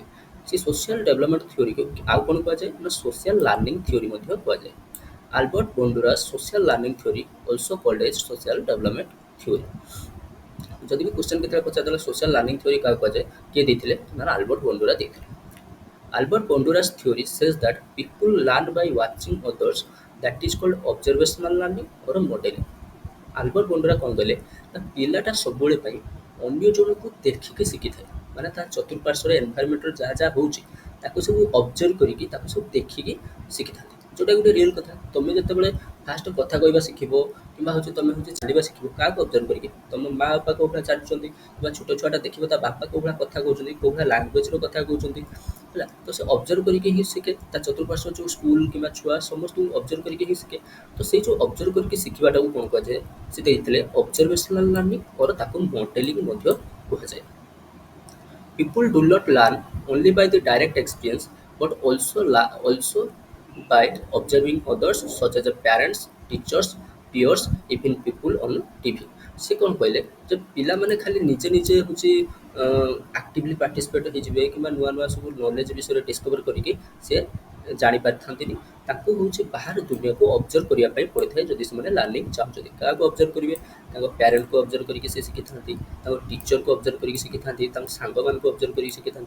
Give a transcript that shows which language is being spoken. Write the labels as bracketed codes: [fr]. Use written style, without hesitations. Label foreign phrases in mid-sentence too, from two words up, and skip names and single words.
[or] ସେ [en] social development [or] ଥିଓରିକୁ ଆଉ କ'ଣ କୁହାଯାଏ ନା [en] social learning theory [or] ମଧ୍ୟ କୁହାଯାଏ। [en] ଆଲବର୍ଟ ବଣ୍ଡୁରା social learning theory also called as social development theory. [or] ଯଦି ବି କ୍ୱେଶ୍ଚନ୍ କେତେବେଳେ ପଚାରିଦେଲା [en] social learning theory [or] କାହାକୁ କୁହାଯାଏ, କିଏ ଦେଇଥିଲେ ନା ଆଲବର୍ଟ ବଣ୍ଡୁରା ଦେଇଥିଲେ। [en] Albert Bandura's theory says that people learn by watching others, that is called observational learning or modeling. [or] ଆଲବର୍ଟ ବଣ୍ଡୁରା କ'ଣ କହିଲେ ନା ପିଲାଟା ସବୁବେଳେ ପାଇଁ ଅନ୍ୟ ଜଣଙ୍କୁ ଦେଖିକି ଶିଖିଥାଏ। ମାନେ ତା ଚତୁଃପାର୍ଶ୍ୱରେ ଏନଭାୟରମେଣ୍ଟରେ ଯାହା ଯାହା ହେଉଛି ତାକୁ ସବୁ ଅବଜର୍ଭ କରିକି ତାକୁ ସବୁ ଦେଖିକି ଶିଖିଥାନ୍ତି, ଯେଉଁଟା ଗୋଟେ ରିଅଲ୍ କଥା। ତୁମେ ଯେତେବେଳେ ଫାଷ୍ଟ କଥା କହିବା ଶିଖିବ କିମ୍ବା ହେଉଛି ତୁମେ ହେଉଛି ଚାଲିବା ଶିଖିବ କାହାକୁ ଅବଜର୍ଭ କରିକି? ତୁମ ମା ବାପା କେଉଁ ଭଳିଆ ଚାଲୁଛନ୍ତି କିମ୍ବା ଛୋଟ ଛୁଆଟା ଦେଖିବ ତା ବାପା କେଉଁ ଭଳିଆ କଥା କହୁଛନ୍ତି, କେଉଁ ଭଳିଆ ଲାଙ୍ଗୁଏଜ୍ର କଥା କହୁଛନ୍ତି ହେଲା। ତ ସେ ଅବଜର୍ଭ କରିକି ହିଁ ଶିଖେ। ତା ଚତୁଃପାର୍ଶ୍ୱ ଯେଉଁ ସ୍କୁଲ କିମ୍ବା ଛୁଆ ସମସ୍ତଙ୍କୁ ଅବଜର୍ଭ କରିକି ହିଁ ଶିଖେ। ତ ସେଇ ଯେଉଁ ଅବଜର୍ଭ କରିକି ଶିଖିବାଟାକୁ କ'ଣ କୁହାଯାଏ? ସେ ଦେଇଥିଲେ [en] observational learning or [or] ତାକୁ ମଡେଲିଂ ମଧ୍ୟ କୁହାଯାଏ। [en] People do not learn only by the direct experience, but also by observing others, such as parents, teachers, peers, even people on TV। [or] ସେ କ'ଣ କହିଲେ ଯେ ପିଲାମାନେ ଖାଲି ନିଜେ ନିଜେ ହେଉଛି [en] actively participate [or] ହେଇଯିବେ କିମ୍ବା ନୂଆ ନୂଆ ସବୁ ନଲେଜ୍ ବିଷୟରେ ଡିସ୍କଭର କରିକି ସେ ଜାଣିପାରିଥାନ୍ତିନି। ତାଙ୍କୁ ହେଉଛି ବାହାର ଦୁନିଆକୁ ଅବଜର୍ଭ କରିବା ପାଇଁ ପଡ଼ିଥାଏ ଯଦି ସେମାନେ ଲର୍ଣ୍ଣିଂ ଚାହୁଁଛନ୍ତି। କାହାକୁ ଅବଜର୍ଭ କରିବେ? ତାଙ୍କ ପ୍ୟାରେଣ୍ଟକୁ ଅବଜର୍ଭ କରିକି ସେ ଶିଖିଥାନ୍ତି, ତାଙ୍କ ଟିଚରକୁ ଅବଜର୍ଭ କରିକି ଶିଖିଥାନ୍ତି, ତାଙ୍କ ସାଙ୍ଗମାନଙ୍କୁ ଅବଜର୍ଭ କରିକି ଶିଖିଥାନ୍ତି।